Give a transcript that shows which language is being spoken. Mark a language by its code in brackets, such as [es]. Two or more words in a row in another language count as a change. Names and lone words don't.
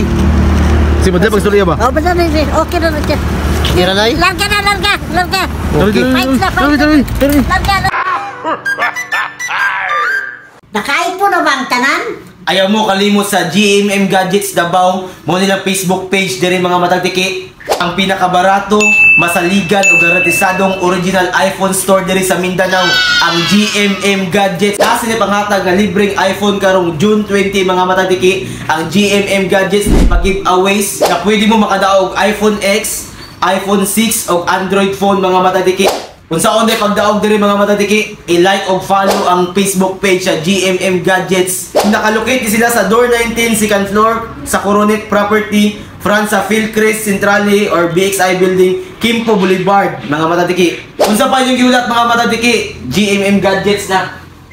[ceb] Si madala pa istorya ba? [tl] Oh, basta na rin. Okay na rin. Kira na, eh. [ceb] Larga. Okay. Larga. Nakain po na ba ang tanan? Ayaw mo kalimot sa GMM Gadgets Davao, mo nilang Facebook page diri mga matagtiki. Ang pinakabarato, masaligan o garantisadong original iPhone store diri sa Mindanao, ang GMM Gadgets. Kasi ni panghatag nga libreng iPhone karong June 20 mga matagtiki. Ang GMM Gadgets pag-giveaways na pwede mo makadaog iPhone X, iPhone 6 o Android phone mga matagtiki. Kung saan pagdaog diri mga matadiki, i-like o follow ang Facebook page sa GMM Gadgets. Nakalocate sila sa door 19, [en] second floor, [ceb] sa Coronet Property, front sa Philcrest Centrale or BXI Building, Kimpo Boulevard, mga matadiki. Kung saan pa yung giulat mga matadiki, GMM Gadgets na.